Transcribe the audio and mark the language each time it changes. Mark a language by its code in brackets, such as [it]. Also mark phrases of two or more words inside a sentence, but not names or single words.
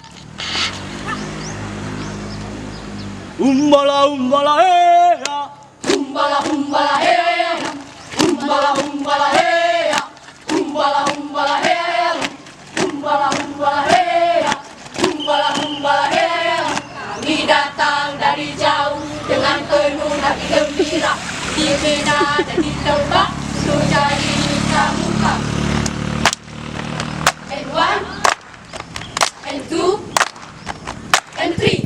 [ms] Umbala umbala heya, Humbala humbala hey, humbala humbala hey, humbala humbala hey, humbala humbala hey, humbala humbala hey. Kami datang dari jauh dengan penuh hati gembira, dibina dan ditembak untuk jadi pramuka. [en] And 1, and 2, and 3.